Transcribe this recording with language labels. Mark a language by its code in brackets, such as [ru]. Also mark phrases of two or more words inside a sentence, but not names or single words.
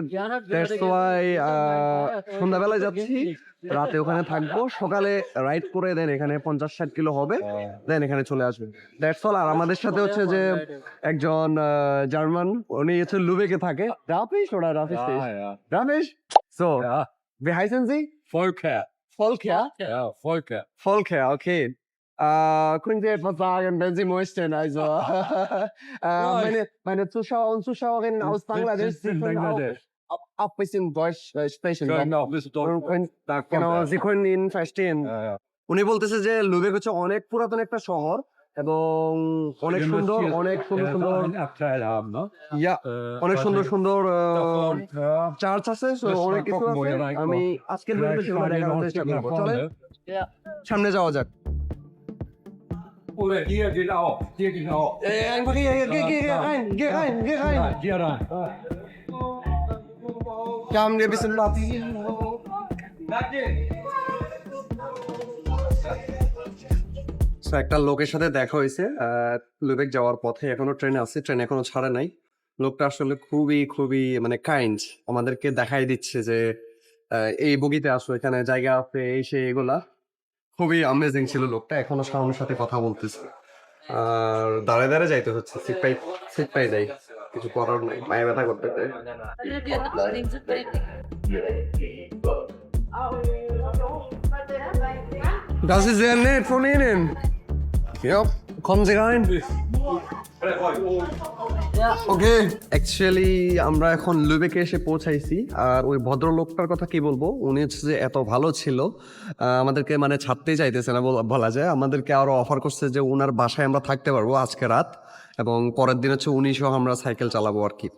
[en] that's why [bn] সন্ধ্যাবেলায় যাচ্ছি, রাতে ওখানে থাকবো, সকালে রাইড করে দেন এখানে 50-60 কিলো হবে, দেন এখানে চলে আসবে। [en] that's all. [bn] আর আমাদের সাথে হচ্ছে যে একজন জার্মান, উনি হচ্ছে লুবেকে থাকে। রাফিস ওরা রাফিস রাফিস। সো [de] wie heißen Sie? Volker. Volker? Ja, Volker. Volker, okay. Können Sie etwas sagen, wenn Sie möchten? Also, meine Zuschauer und Zuschauerinnen aus Bangladesch, Sie in können Bangladesch. auch ein bisschen Deutsch sprechen. Können auch ein bisschen Deutsch. Da kommt Genau, er. Sie können ihn verstehen. Ja, ja. [bn] উনি বলতেছে যে লুবেক হচ্ছে অনেক পুরাতন একটা শহর, এবং অনেক [de] Ihr [bn] সুন্দর, [de] müsst hier [bn] অনেক সুন্দর সুন্দর, [de] einen Abteil haben, ne? [bn] ইয়া অনেক সুন্দর সুন্দর [de] Davon, ja. [bn] চার্চ আছে, [de] so Müssen wir [bn] অনেক কিছু [de] gucken, wo [bn] আছে। [de] ihr reinkommt. [bn] আমি আজকের ভিডিওতে [de] Vielleicht [bn] সেগুলো [de] fahren die [bn] দেখানোর [de] noch ein [bn] চেষ্টা [de] Stück nach [bn] করবো। চলেন [de] vorne. [bn] সামনে যাওয়া যাক। [de] Oder hier geht auch. Hier geht auch. Einfach hier, rein, geh rein. Hier rein. Wir haben ein bisschen Platz. So, [bn] একটা লোকের সাথে দেখা হয়েছে লুবেক যাওয়ার পথে, এখনো ট্রেনে আছে, ট্রেন এখনো ছাড়ে নাই। লোকটা আসলে খুবই খুবই মানে কাইন্ড, আমাদেরকে দেখাই দিচ্ছে যে এই বগিতে আসো, এখানে জায়গা আছে, এই সে এগুলা। খুবই অ্যামেজিং ছিল লোকটা। এখনো শাওনের সাথে কথা বলতেছে, আর দাঁড়ায় দাঁড়ায় যাইতে হচ্ছে, সিট পাই যাই, কিছু করার নাই, পায়ে ব্যথা করতেছে। [de] Das ist sehr nett von Ihnen. Ja, kommen Sie rein. [bn] ওকে, অ্যাকচুয়ালি আমরা এখন লুবেকে এসে পৌঁছাইছি। আর ওই ভদ্রলোকটার কথা কি বলবো, উনি হচ্ছে যে এত ভালো ছিল, আমাদেরকে মানে ছাড়তেই চাইতেছে না বলা যায়। আমাদেরকে আরো অফার করছে যে ওনার বাসায় আমরা থাকতে পারবো আজকে রাত, এবং পরের দিন হচ্ছে উনি সহ আমরা সাইকেল চালাবো আর কি।